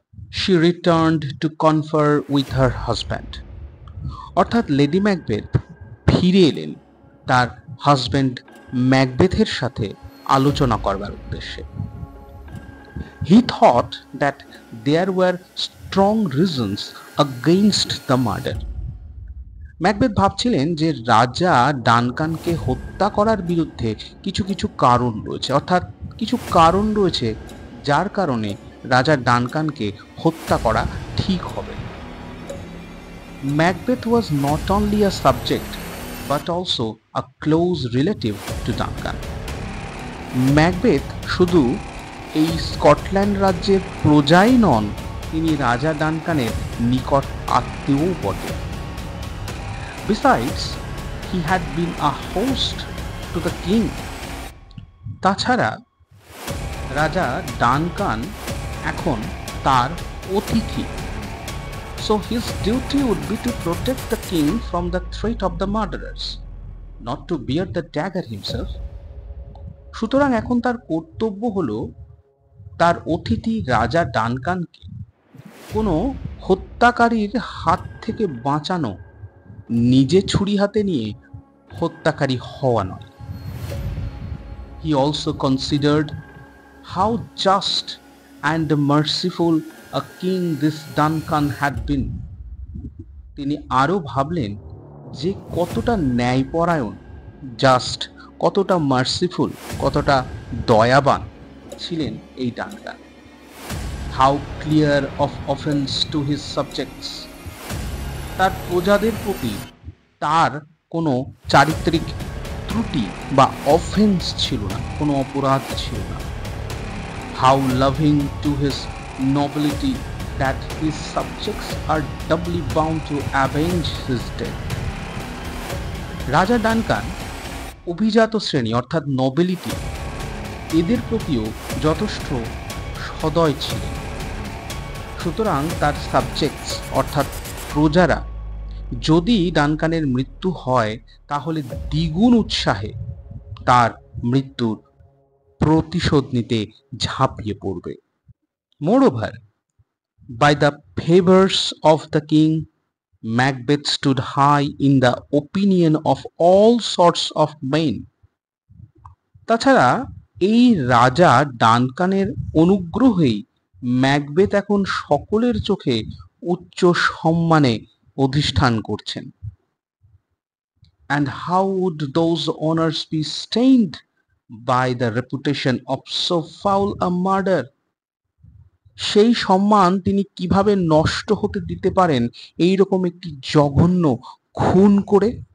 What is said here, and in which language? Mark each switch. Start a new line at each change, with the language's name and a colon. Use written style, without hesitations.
English: She returned to confer with her husband.
Bangla: অর্থাৎ lady Macbeth ফিরে এলেন তার হাজব্যান্ড ম্যাকবেথের সাথে আলোচনা করবার উদ্দেশ্যে।
English: He thought that there were strong reasons against the murder.
Bangla: Macbeth ভাবছিলেন যে রাজা ডানকানকে হত্যা করার বিরুদ্ধে কিছু কিছু কারণ রয়েছে, অর্থাৎ কিছু কারণ রয়েছে যার কারণে রাজা ডানকানকে হত্যা করা ঠিক হবে।
English: Macbeth was not only a subject but also a close relative to Duncan.
Bangla: Macbeth শুধু এই স্কটল্যান্ড রাজ্যের প্রজাই নন, তিনি রাজা ডানকানের নিকট আত্মীয়ও বটে।
English: Besides, he had been a host to the king.
Bangla: তাছাড়া রাজা ডানকান এখন তার অতিথি।
English: So his duty would be to protect the king from the threat of the murderers, not to bear the dagger himself.
Bangla: সুতরাং এখন তার কর্তব্য হলো তার অতিথি রাজা ডানকানকে কোনো হত্যাকারীর হাত থেকে বাঁচানো, নিজে ছুরি হাতে নিয়ে হত্যাকারী হওয়া নয়।
English: He also considered how just and merciful a king this Duncan had been.
Bangla: তিনি আরও ভাবলেন যে কতটা ন্যায়পরায়ণ, জাস্ট, কতটা মার্সিফুল, কতটা দয়াবান ছিলেন এই Duncan.
English: How clear of offense to his subjects.
Bangla: তার প্রজাদের প্রতি তার কোনো চারিত্রিক ত্রুটি বা অফেন্স ছিল না, কোনো অপরাধ ছিল না।
English: How loving to his nobility that his subjects are doubly bound to avenge his death.
Bangla: রাজা ডানকান অভিজাত শ্রেণী অর্থাৎ নোবেলিটি, এদের প্রতিও যথেষ্ট সদয় ছিলেন। সুতরাং তার সাবজেক্টস অর্থাৎ প্রজারা যদি ডানকানের মৃত্যু হয়, তাহলে দ্বিগুণ উৎসাহে তার মৃত্যুর প্রতিশোধ নিতে ঝাঁপিয়ে পড়বে।
English: Moreover, by the favors of the king, Macbeth stood high in the opinion of all sorts of men.
Bangla: তাছাড়া এই রাজা ডানকানের অনুগ্রহেই ম্যাকবেথ এখন সকলের চোখে উচ্চ সম্মানে অধিষ্ঠান করছেন।
English: And how would those honors be stained by the reputation of so foul a murder?
Bangla: সেই সম্মান তিনি কিভাবে নষ্ট হতে দিতে পারেন এইরকম একটি জঘন্য খুন করে?